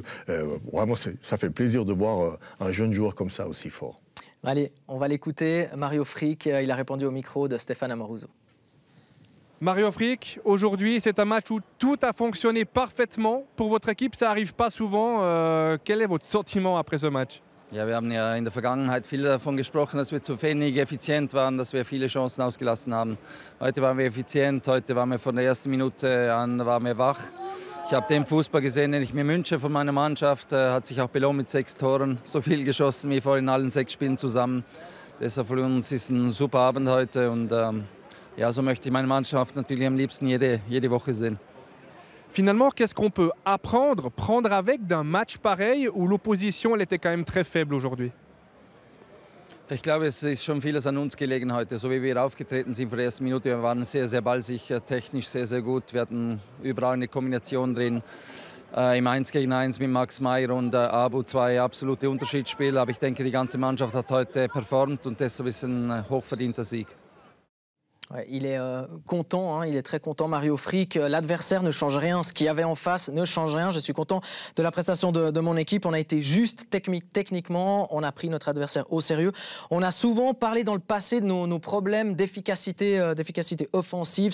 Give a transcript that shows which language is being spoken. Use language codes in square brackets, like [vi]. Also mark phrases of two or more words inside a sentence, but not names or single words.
[fr] Vraiment, ça fait plaisir de voir un jeune joueur comme ça aussi fort. Allez, on va l'écouter. Mario Frick, il a répondu au micro de Stéphane Amoruso. Mario Frick, aujourd'hui, c'est un match où tout a fonctionné parfaitement. Pour votre équipe, ça n'arrive pas souvent. Quel est votre sentiment après ce match? [de] Ja, wir haben ja in der Vergangenheit viel davon gesprochen, dass wir zu wenig effizient waren, dass wir viele Chancen ausgelassen haben. Heute waren wir effizient, heute waren wir von der ersten Minute an waren wir wach. Ich habe den Fußball gesehen, den ich mir wünsche von meiner Mannschaft. Hat sich auch belohnt mit 6 Toren, so viel geschossen wie vor in allen 6 Spielen zusammen. Deshalb für uns ist ein super Abend heute und ja, so möchte ich meine Mannschaft natürlich am liebsten jede Woche sehen. [fr] Finalement, qu'est-ce qu'on peut apprendre, prendre avec d'un match pareil où l'opposition elle était quand même très faible aujourd'hui? [de] Ich glaube, es ist schon vieles an uns gelegen heute. So wie wir aufgetreten sind von der ersten Minute, wir waren sehr, sehr ballsicher, technisch sehr, sehr gut. Wir hatten überall eine Kombination drin. Im 1 gegen 1 mit Max Meyer und Abu, 2 absolute Unterschiedsspieler. Aber ich denke, die ganze Mannschaft hat heute performt und deshalb ist ein hochverdienter Sieg. [fr] Ouais, il est content, hein, il est très content, Mario Frick. L'adversaire ne change rien, ce qu'il y avait en face ne change rien. Je suis content de la prestation de mon équipe. On a été juste techniquement, on a pris notre adversaire au sérieux. On a souvent parlé dans le passé de nos problèmes d'efficacité offensive.